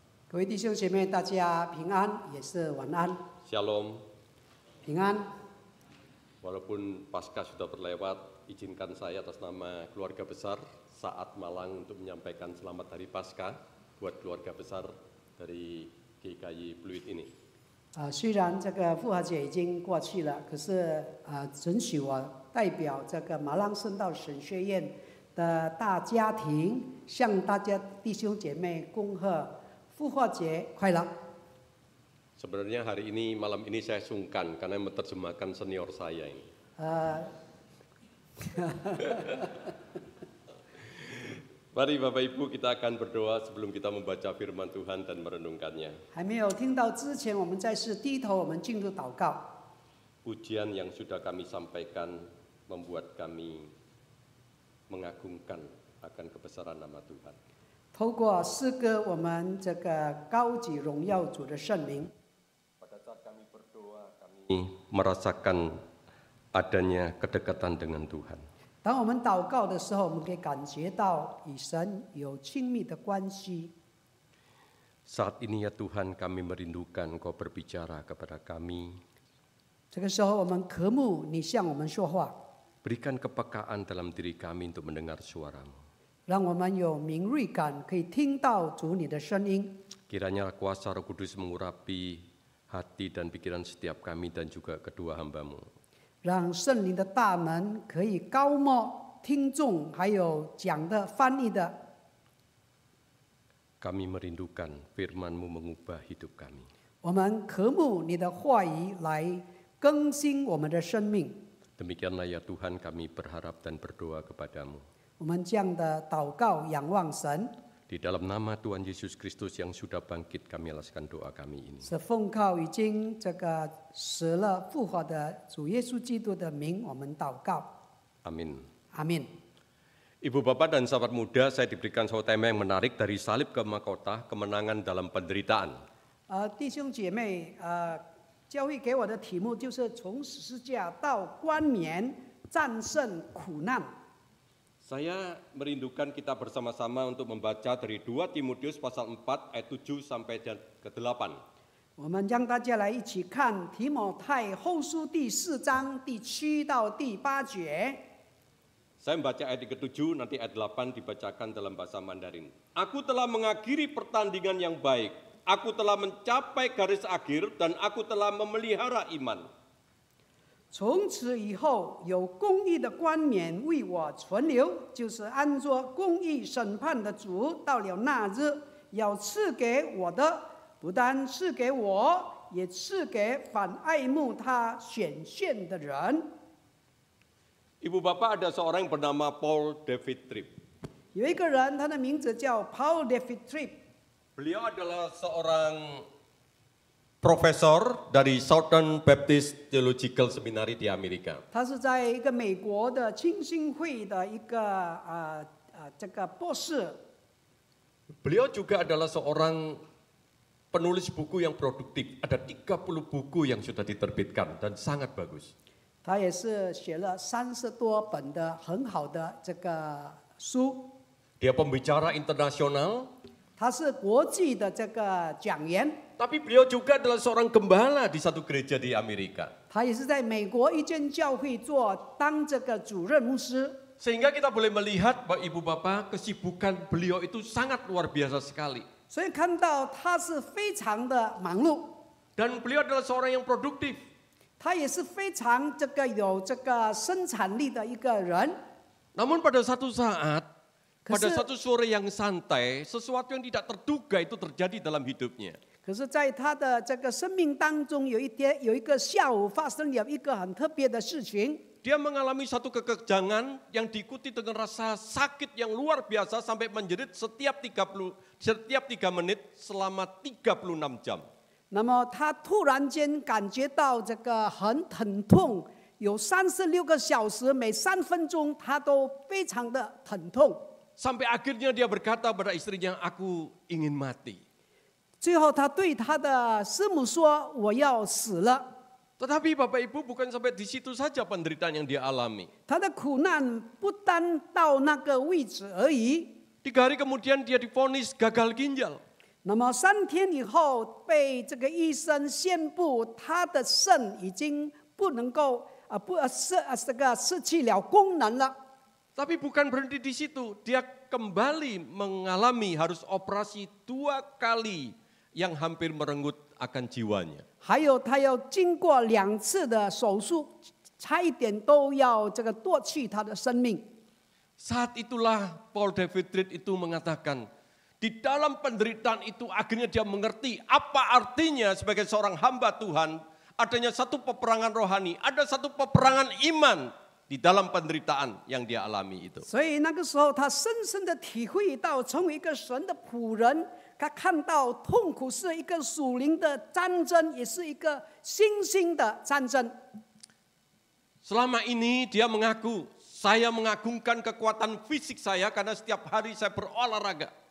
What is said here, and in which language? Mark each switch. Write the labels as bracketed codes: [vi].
[zh] 各位弟兄姐妹，大家平安，也是晚安， [he] Shalom. [zh] 平安。 [id] Walaupun Paskah sudah berlewat, izinkan saya atas nama keluarga besar Saat Malang untuk menyampaikan selamat hari Paskah buat keluarga besar dari GKI Pluit ini. [zh] 虽然这个复活节已经过去了，可是准许我代表这个马浪圣道神学院的大家庭，向大家弟兄姐妹恭贺复活节快乐。 [id] Sebenarnya hari ini, malam ini saya sungkan karena menerjemahkan senior saya ini. Mari Bapak Ibu, kita akan berdoa sebelum kita membaca firman Tuhan dan merenungkannya. [zh] 还没有听到之前，我们在是低头，我们进入祷告。 [id] Pujian yang sudah kami sampaikan membuat kami mengagungkan akan kebesaran nama Tuhan. [zh] 透过诗歌，我们这个高举荣耀主的圣名。 [id] Pada saat kami berdoa, kami merasakan adanya kedekatan dengan Tuhan. [zh] 当我们祷告的时候，我们可以感觉到与神有亲密的关系。 [id] Saat ini ya Tuhan, kami merindukan Engkau berbicara kepada kami. [zh] 这个时候，我们渴慕你向我们说话， [id] Berikan kepekaan dalam diri kami untuk mendengar suara-Mu. [zh] 让我们有敏锐感，可以听到主你的声音。 [id] Kiranya kuasa Roh Kudus mengurapi hati dan pikiran setiap kami dan juga kedua hamba-Mu. [zh] 让圣灵的大能可以高莫听众，还有讲的、翻译的。 [id] Kami merindukan firman-Mu mengubah hidup kami. [zh] 我们渴慕你的话语来更新我们的生命。 [id] Demikianlah ya Tuhan, kami berharap dan berdoa kepada-Mu. [zh] 我们这样的祷告、仰望神， [id] Di dalam nama Tuhan Yesus Kristus yang sudah bangkit, kami alaskan doa kami ini. [zh] 是奉靠已经这个死了复活的主耶稣基督的名，我们祷告。 [id] Amin. [zh] 阿门。 [id] Ibu Bapak dan sahabat muda, saya diberikan suatu tema yang menarik dari salib ke mahkota, kemenangan dalam penderitaan. [zh] 弟兄姐妹，教会给我的题目就是从十字架到冠冕，战胜苦难。 [id] Saya merindukan kita bersama-sama untuk membaca dari 2 Timotius pasal 4 ayat 7 sampai ke 8. [zh] 我们让大家来一起看提摩太后书第4章第7到第8节。 [id] Saya membaca ayat ke-7, nanti ayat 8 dibacakan dalam bahasa Mandarin. Aku telah mengakhiri pertandingan yang baik. Aku telah mencapai garis akhir dan aku telah memelihara iman. [zh] 从此以后，有公义的冠冕为我存留，就是按着公义审判的主，到了那日要赐给我的，不但赐给我，也赐给反爱慕他显现的人。 [id] Ibu Bapak, ada seorang yang bernama Paul David Tripp. [zh] 有一个人，他的名字叫 Paul David Tripp， [id] Beliau adalah seorang profesor dari Southern Baptist Theological Seminary di Amerika. [zh] 他是在一个美国的浸信会的一个这个博士。 [id] Beliau juga adalah seorang penulis buku yang produktif. Ada 30 buku yang sudah diterbitkan dan sangat bagus. [zh] 他也是写了30多本的很好的这个书。 [id] Dia pembicara internasional, [zh] 他是国际的这个讲员， [id] tapi beliau juga adalah seorang gembala di satu gereja di Amerika. [zh] 他也是在美国一间教会当这个主任牧师。 [id] Sehingga kita boleh melihat Bapak Ibu Bapak, kesibukan beliau itu sangat luar biasa sekali. [zh] 所以看到他是非常的忙碌， [id] Dan beliau adalah seorang yang produktif. [zh] 他也是非常有这个生产力的一个人。 [id] Namun pada satu saat, pada Kese- satu sore yang santai, sesuatu yang tidak terduga itu terjadi dalam hidupnya. [zh] 可是，在他的这个生命当中，有一个下午发生了一个很特别的事情。 [id] Dia mengalami satu kekejangan yang diikuti dengan rasa sakit yang luar biasa sampai menjerit setiap 3 menit selama 36 jam. [zh] 那么他突然间感觉到这个很疼痛，有36个小时，每3分钟他都非常的疼痛。 [id] Sampai akhirnya dia berkata pada istrinya, aku ingin mati. [zh] 最后他对他的师母说：“我要死了。” [id] Tetapi Bapak Ibu bukan sampai di situ saja penderitaan yang dia alami. [zh] 他的苦难不单到那个位置而已。 [id] 3 hari kemudian dia divonis gagal ginjal. [zh] 那么3天以后，被这个医生宣布他的肾已经不能够失去了功能了。 [id] Tapi bukan berhenti di situ, dia kembali mengalami harus operasi 2 kali yang hampir merenggut akan jiwanya. [zh] 还有他要经过2次的手术，差一点都要夺去他的生命。 [id] Saat itulah Paul David Tripp itu mengatakan, di dalam penderitaan itu akhirnya dia mengerti apa artinya sebagai seorang hamba Tuhan, adanya satu peperangan rohani, ada satu peperangan iman di dalam penderitaan yang dia alami itu. [zh] 所以那个时候，他深深的体会到，成为一个神的仆人，他看到痛苦是一个属灵的战争，也是一个新兴的战争。 [id] Selama ini dia mengaku, saya mengagungkan kekuatan fisik saya karena setiap hari saya berolahraga.